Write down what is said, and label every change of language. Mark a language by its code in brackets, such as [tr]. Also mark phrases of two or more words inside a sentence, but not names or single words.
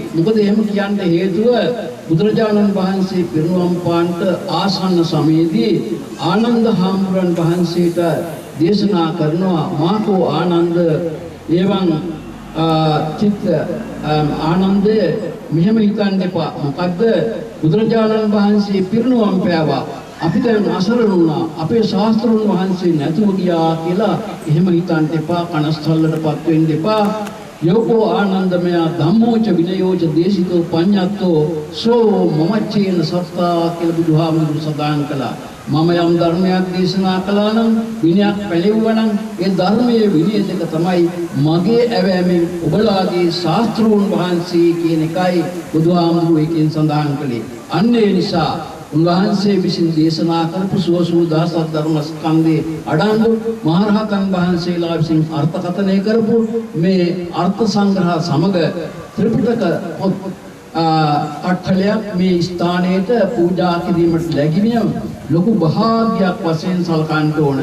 [si] මොකද එහෙම කියන්න හේතුව බුදුරජාණන් වහන්සේ පිරිනුවම් පාන්නට ආසන්න සමයේදී ආනන්ද හාමුදුරන් වහන්සේට දේශනා කරනවා [pi] මාකෝ ආනන්ද එවං චිත්ත ආනන්දේ [si] මෙහෙම හිතන්න එපා. මොකද්ද බුදුරජාණන් වහන්සේ පිරිනුවම් පෑවා. අපි දැන් අසරණ වුණා. අපේ ශාස්ත්‍රඥ වහන්සේ නැතුව ගියා කියලා එහෙම හිතන්න එපා. කනස්තල්ලටපත් වෙන්න එපා. [pi] යෝකෝ ආනන්දමය ධම්මෝච විනයෝච දේශිතෝ පඤ්ඤත්තෝ සෝ මමච්චේන සත්තා [si] කියලා බුදුහාමුදුරු සදාන් කළා. මම යම් ධර්මයක් දේශනා කළා නම් විනයක් පැනෙවුවා නම් ඒ ධර්මයේ විනය දෙක තමයි මගේ ඇවෑමෙන් ඔබලාගේ ශාස්ත්‍රෝන් වහන්සේ කියන එකයි බුදුහාමුදුරු එකෙන් සඳහන් කළේ. අන්න ඒ නිසා උන්වහන්සේ විසින් දේශනා කරපු සුවසූදාසත් ධර්ම ස්කන්ධේ අඩංගු මහරහතන් වහන්සේලා විසින් අර්ථකථනය කරපු මේ අර්ථ සංග්‍රහ සමග ත්‍රිපිටක අට්ඨලයක් මේ ස්ථානයේට පූජා කිරීමට ලැබීම ලොකු භාග්‍යයක් වශයෙන් සලකන්න ඕන.